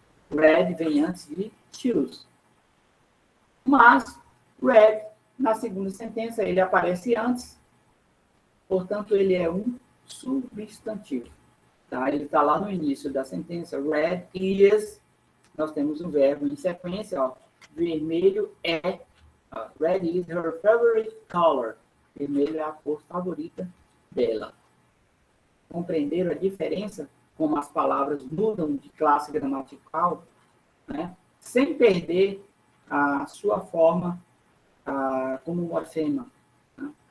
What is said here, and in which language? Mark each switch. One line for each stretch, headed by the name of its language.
Portuguese: Red vem antes de shoes. Mas, red, na segunda sentença, ele aparece antes, portanto, ele é um substantivo. Tá? Ele está lá no início da sentença. Red is, nós temos um verbo em sequência, ó, vermelho é.
English: Red is her favorite color.
Portuguese: Vermelho é a cor favorita dela. Compreenderam a diferença? Como as palavras mudam de classe gramatical, né? Sem perder a sua forma como morfema. Né?